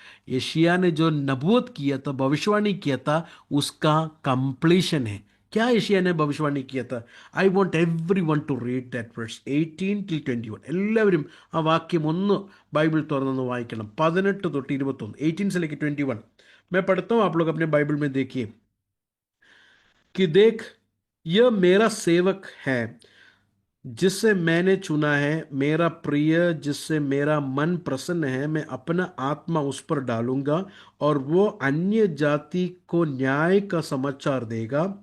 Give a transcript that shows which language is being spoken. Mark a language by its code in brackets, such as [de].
[hi] यशायाह ने जो नबूवत किया था, भविष्यवाणी किया था, उसका कंप्लीशन है. क्या यशायाह ने भविष्यवाणी किया था? [en] I want everyone to read that verse 18 till 21. [ml] എല്ലാവരും ആ വാക്യം ഒന്ന് ബൈബിൾ തുറന്നൊന്ന് വായിക്കണം. 18 തൊട്ട് 21, [hi] 18 से लेकर 21. मैं पढ़ता हूँ, आप लोग अपने बाइबल में देखिए कि देख यह मेरा सेवक है जिससे मैंने चुना है, मेरा प्रिय जिससे मेरा मन प्रसन्न है. मैं अपना आत्मा उस पर डालूंगा और वो अन्य जाति को न्याय का समाचार देगा.